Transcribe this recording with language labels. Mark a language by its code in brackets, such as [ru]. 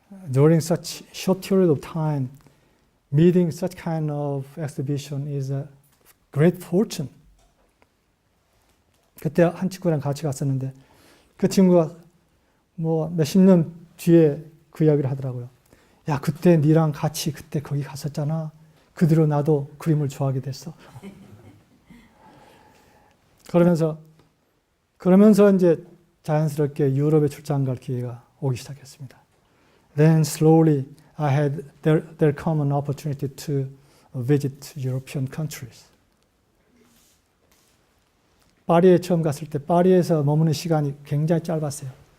[en] During such short period of time, meeting such kind of exhibition is a great fortune. [ko] 그때 한 친구랑 같이 갔었는데 그 친구가 뭐 몇십 년 뒤에 그 이야기를 하더라고요. 야, 그때 니랑 같이 그때 거기 갔었잖아. 그 뒤로 나도 그림을 좋아하게 됐어. 그러면서 이제 자연스럽게 유럽에 출장 갈 기회가 오기 시작했습니다. [en] Then slowly there come an opportunity to visit European countries. [ko] 파리에 처음 갔을 때 파리에서 머무는 시간이 굉장히 짧았어요.